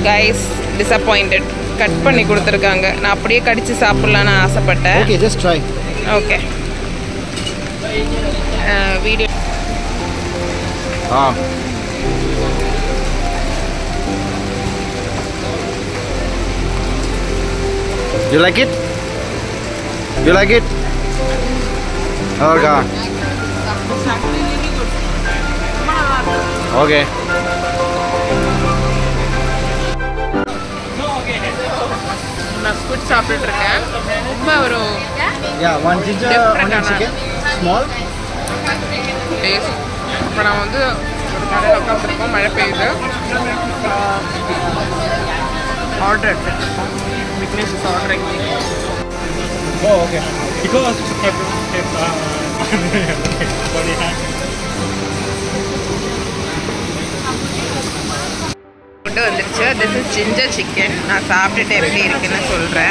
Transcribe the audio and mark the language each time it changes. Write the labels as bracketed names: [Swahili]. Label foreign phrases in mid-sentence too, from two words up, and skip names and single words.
[English] guys disappointed, [Tamil] கட் பண்ணி கொடுத்துருக்காங்க. நான் அப்படியே கடிச்சு சாப்பிட்லான்னு ஆசைப்பட்டேன். [English] okay, just try. [Tamil] ஓகே. வீடியோ [English] You like it? You like it? Okay. Okay. [Tamil] நான் ஸ்குவிட் சாப்பிட்டுட்டு இருக்கேன். ரொம்ப ஒரு [English] Yeah, one ginger, onion chicken, small. [Tamil] டேஸ்ட். இப்போ நான் வந்து ஒரு கடையில் உட்காந்துருக்கோம், மழை பெய்யுது. ஆர்டர் எடுத்துருக்கோம். [English] Vignesh is ordering. Oh, okay. Because [Tamil] ஃபுட்டு வந்துருச்சு. [English] this is ginger chicken. [Tamil] நான் சாப்பிட்டுட்டு எப்படி இருக்குன்னு சொல்கிறேன்.